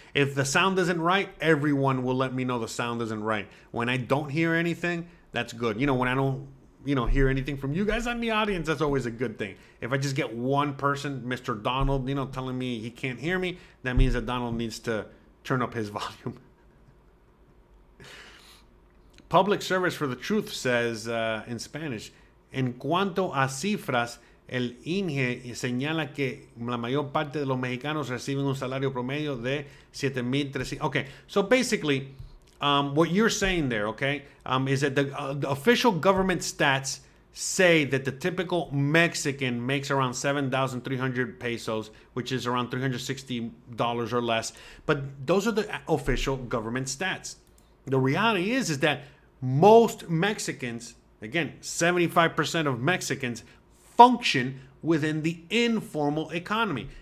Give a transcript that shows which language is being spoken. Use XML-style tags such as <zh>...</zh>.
<en>If the sound isn't right, everyone will let me know the sound isn't right. When I don't hear anything, that's good. When I don't, hear anything from you guys on the audience, that's always a good thing. If I just get one person, Mr. Donald, telling me he can't hear me, that means that Donald needs to turn up his volume. Public Service for the Truth says in Spanish,</en> <es>en cuanto a cifras, el INGE señala que la mayor parte de los mexicanos reciben un salario promedio de 7,300.</es> <en>Okay, so basically, what you're saying there, okay, is that the official government stats say that the typical Mexican makes around 7,300 pesos, which is around $360 or less. But those are the official government stats. The reality is that most Mexicans, again, 75% of Mexicans function within the informal economy.</en>